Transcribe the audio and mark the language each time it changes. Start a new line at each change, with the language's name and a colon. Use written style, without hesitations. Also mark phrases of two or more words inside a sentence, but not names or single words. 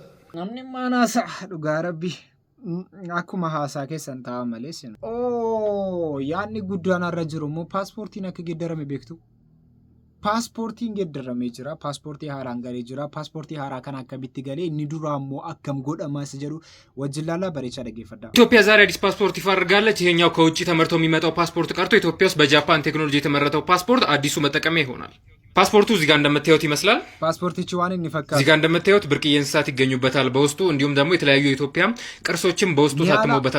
Oromo: Namni maanaasa dhugaa rabbi akkuma haasaa keessan ta'a malee sin. Yaadni guddaan irra jiru immoo paaspoortiin akka geeddarame beektu. Paaspoortiin geeddaramee jira. Paaspoortii haaraan galee jira. Paaspoortii haaraa kan akkamitti galee inni duraa immoo akkam godhamas jedhu wajjin laala bareechaa dhaggeeffadha.
Amharic: ኢትዮጵያ ዛሬ አዲስ ፓስፖርት ይፋ አድርጋለች። ይሄኛው ከውጭ ተመርቶ የሚመጣው ፓስፖርት ቀርቶ ኢትዮጵያ ውስጥ በጃፓን ቴክኖሎጂ የተመረተው ፓስፖርት አዲሱ መጠቀሚያ ይሆናል። ፓስፖርቱ እዚህ ጋር እንደምታዩት ይመስላል። ፓስፖርት ይችዋን እንፈካ እዚህ ጋር እንደምታዩት ብርቅዬ እንስሳት ይገኙበታል በውስጡ እንዲሁም ደግሞ የተለያዩ የኢትዮጵያ ቅርሶችም በውስጡ ታትመውበታል።